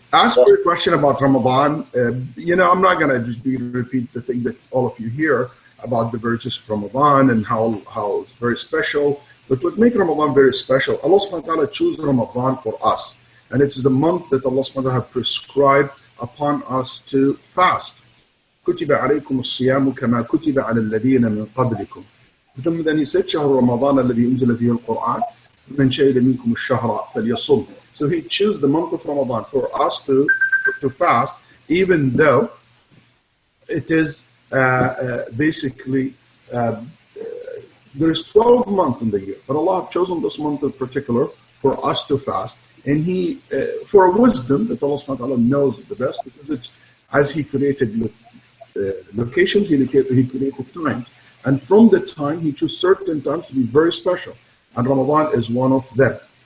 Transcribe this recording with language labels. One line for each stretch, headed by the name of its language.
English: As for your question about Ramadan, I'm not going to just repeat the thing that all of you hear about the virtues of Ramadan and how it's very special. But what makes Ramadan very special, Allah subhanahu wa ta'ala chose Ramadan for us. And it is the month that Allah subhanahu wa ta'ala has prescribed upon us to fast.
Arabic: كتب عليكم الصيام كما كتب على الذين من قبلكم. ثم
English: then
Arabic: he said شهر رمضان الذي أنزل فيه القرآن من شهد منكم الشهر فليصم.
English: So he chose the month of Ramadan for us to fast, even though it is basically there's 12 months in the year, but Allah has chosen this month in particular for us to fast, and he for a wisdom that Allah subhanahu wa ta'ala knows the best, because it's as he created locations, he created times, and from the time he chose certain times to be very special, and Ramadan is one of them.